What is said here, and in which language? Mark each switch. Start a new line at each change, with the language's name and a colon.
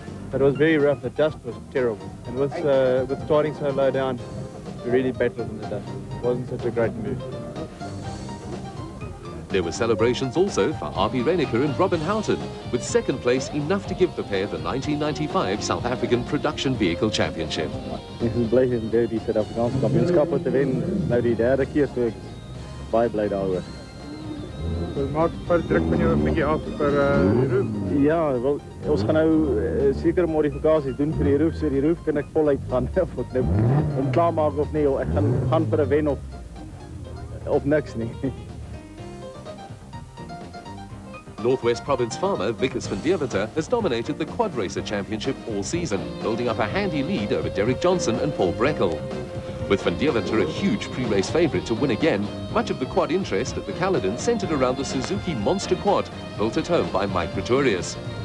English: But it was very rough. The dust was terrible. And with starting so low down, we really battled in the dust. It wasn't such a great move. There were celebrations also for Api Reiniker and Robin Houghton, with 2nd place enough to give the pair the 1995 South African Production Vehicle Championship.
Afrikaans: Ek is bly om weer die Suid-Afrikaanse kampioenskappe te wen. Nou die 3de keer, so ek baie bly daaroor. So maak druk van jou 'n bietjie af vir die roof. Ja, wel ons gaan nou sekere modifikasies doen vir die roof, so die roof kan ek voluit gaan of ek nou om klaar maak of nie. Ek gaan vir 'n wen of niks nie.
English: Northwest Province farmer Vickers van Deventer has dominated the Quad Racer Championship all season, building up a handy lead over Derek Johnson and Paul Breckel. With van Deventer a huge pre-race favourite to win again, much of the quad interest at the Caledon centred around the Suzuki Monster Quad, built at home by Mike Pretorius.